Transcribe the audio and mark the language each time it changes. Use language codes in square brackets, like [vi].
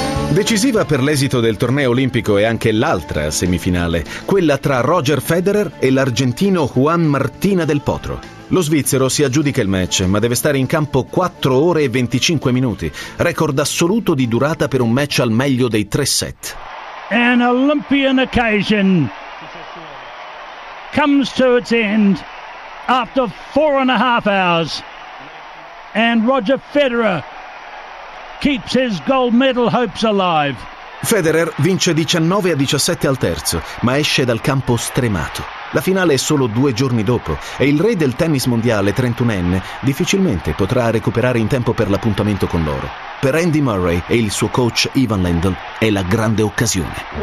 [it] Decisiva per l'esito del torneo olimpico è anche l'altra semifinale, quella tra Roger Federer e l'argentino Juan Martina del Potro. Lo svizzero si aggiudica il match, ma deve stare in campo 4 ore e 25 minuti, record assoluto di durata per un match al meglio dei tre set. [en] An Olympian occasion comes to its end after 4.5 hours and Roger Federer keeps his gold medal hopes alive. [it] Federer vince 19 a 17 al terzo, ma esce dal campo stremato. La finale è solo due giorni dopo e il re del tennis mondiale, 31enne, difficilmente potrà recuperare in tempo per l'appuntamento con loro. Per Andy Murray e il suo coach Ivan Lendl è la grande occasione.